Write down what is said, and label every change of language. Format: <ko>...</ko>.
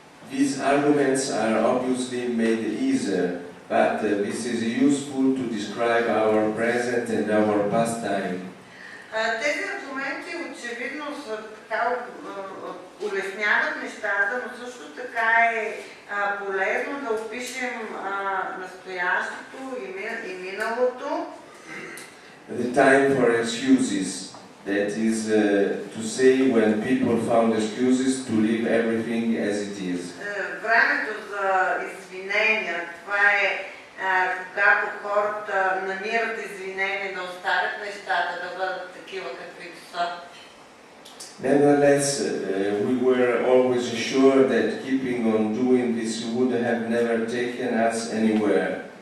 <en>These arguments are obviously made easier, but this is useful to describe our present and our past time.</en> <bg>Тези аргументи очевидно са така, улесняват нещата, но също така е полезно да опишем настоящето и миналото.</bg> <en>The time for excuses. That is to say, when people found excuses to leave everything as it is.</en> <bg>Времето за извинения, това е когато хората намират извинение да оставят нещата, да бъдат такива каквито са.</bg> <en>Nevertheless, we were always assured that keeping on doing this would have never taken us anywhere.</en>